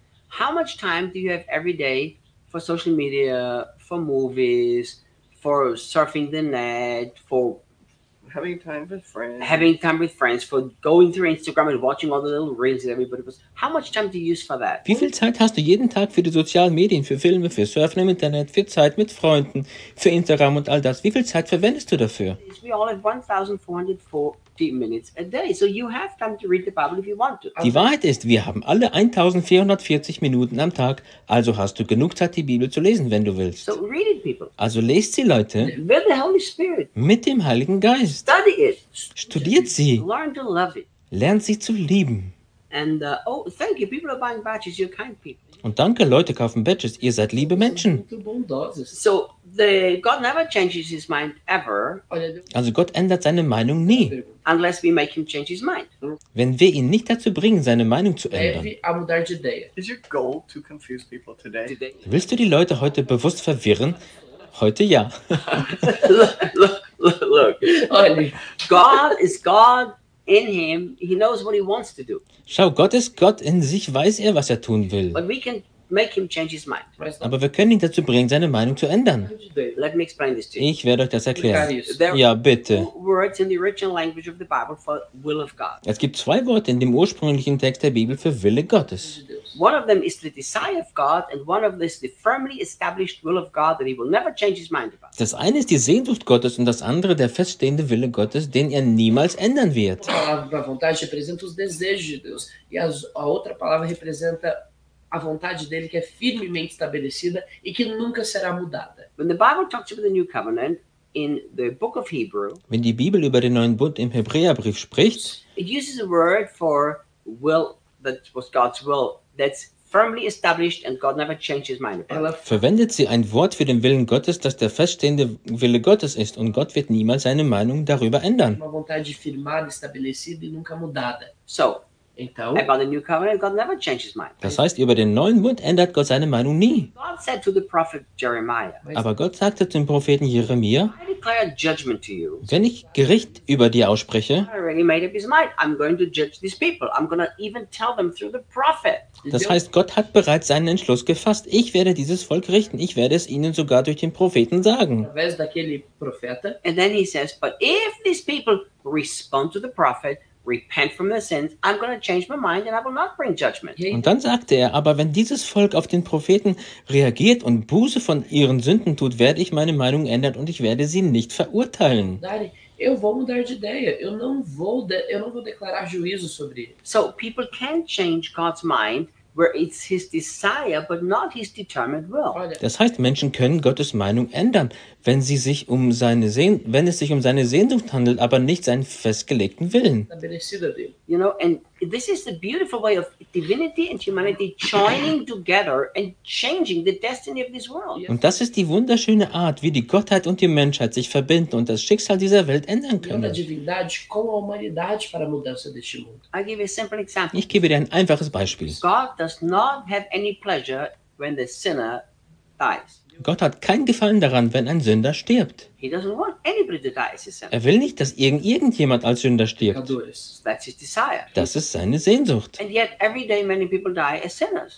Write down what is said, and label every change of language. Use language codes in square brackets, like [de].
[en] How much time do you have every day for social media, for movies, for surfing the net, for having time with friends? Having time with friends, for going through Instagram and watching all the little reels that everybody posts. How much time do you use for that? [de] Wie viel Zeit hast du jeden Tag für die sozialen Medien, für Filme, für Surfen im Internet, für Zeit mit Freunden, für Instagram und all das? Wie viel Zeit verwendest du dafür? [en] We all have 1440 minutes a day, so you have time to read the Bible if you want to. [de] Die Wahrheit ist, wir haben alle 1440 Minuten am Tag, also hast du genug Zeit, die Bibel zu lesen, wenn du willst. [en] So read it, people. [de] Also lest sie, Leute. [en] With the Holy Spirit. [de] Mit dem Heiligen Geist. [en] Study it. [de] Studiert sie. [en] Learn to love it. [de] Lernt sie zu lieben. [en] And thank you. People are buying badges. You're kind people. [de] Und danke, Leute kaufen Badges. Ihr seid liebe Menschen. [en] So the God never changes his mind ever. [de] Also Gott ändert seine Meinung nie. [en] Unless we make him change his mind. [de] Wenn wir ihn nicht dazu bringen, seine Meinung zu ändern. [en] Is your goal to confuse people today? [de] Willst du die Leute heute bewusst verwirren? Heute ja. [en] Look. God is God. In him, he knows what he wants to do. [de] Schau, Gott ist Gott, in sich weiß er, was er tun will. [en] But we can make him change his mind. [de] Aber wir können ihn dazu bringen, seine Meinung zu ändern. [en] Let me explain this to you. [de] Ich werde euch das erklären. Ja, bitte. [en] Words in the original language of the Bible for will of God. [de] Es gibt zwei Worte in dem ursprünglichen Text der Bibel für Wille Gottes. [en] One of them is the desire of God and one of them is the firmly established will of God that he will never change his mind about. [de] Das eine ist die Sehnsucht Gottes und das andere der feststehende Wille Gottes, den er niemals ändern wird. [pt] A vontade representa os desejos de Deus e a outra palavra representa a vontade dele que é firmemente estabelecida e que nunca será mudada. [en] When the Bible talks about the new covenant in the book of Hebrew, [de] wenn die Bibel über den neuen Bund im Hebräerbrief spricht, [en] it uses a word for will that was God's will. That's firmly established and God never changes his mind. [de] Verwendet sie ein Wort für den Willen Gottes, das der feststehende Wille Gottes ist und Gott wird niemals seine Meinung darüber ändern. [pt] Uma vontade firmada, estabelecida e nunca mudada. [en] So, [pt] então, [en] about the new covenant, God never changes his mind. [de] Das heißt, über den neuen Bund ändert Gott seine Meinung nie. [en] God said to the prophet Jeremiah, [de] aber Gott sagte zum Propheten Jeremia, [en] I declare judgment to you. [de] Wenn ich Gericht über dir ausspreche, [en] I already made up his mind. I'm going to judge these people. I'm going to even tell them through the prophet. [de] Das heißt, Gott hat bereits seinen Entschluss gefasst. Ich werde dieses Volk richten. Ich werde es ihnen sogar durch den Propheten sagen. [en] And then he says, but if these people respond to the prophet, repent from their sins, I'm going to change my mind and I will not bring judgment. [de] Und dann sagte er, aber wenn dieses Volk auf den Propheten reagiert und Buße von ihren Sünden tut, werde ich meine Meinung ändern und ich werde sie nicht verurteilen. [pt] Eu vou mudar de ideia. Eu não vou declarar juízo sobre ele. [en] So people can change God's mind where it's his desire but not his determined will. [de] Das heißt, Menschen können Gottes Meinung ändern, wenn sie sich um seine wenn es sich um seine Sehnsucht handelt, aber nicht seinen festgelegten Willen. [en] You know, and this is the beautiful way of divinity and humanity joining together and changing the destiny of this world. [de] Und das ist die wunderschöne Art, wie die Gottheit und die Menschheit sich verbinden und das Schicksal dieser Welt ändern können. Ich gebe dir ein einfaches Beispiel. [en] God does not have any pleasure when the sinner dies. [de] Gott hat kein Gefallen daran, wenn ein Sünder stirbt. [en] He doesn't want anybody to die, he said. [de] Er will nicht, dass irgendjemand als Sünder stirbt. [en] That's his desire. [de] Das ist seine Sehnsucht. [en] And yet every day many people die as sinners.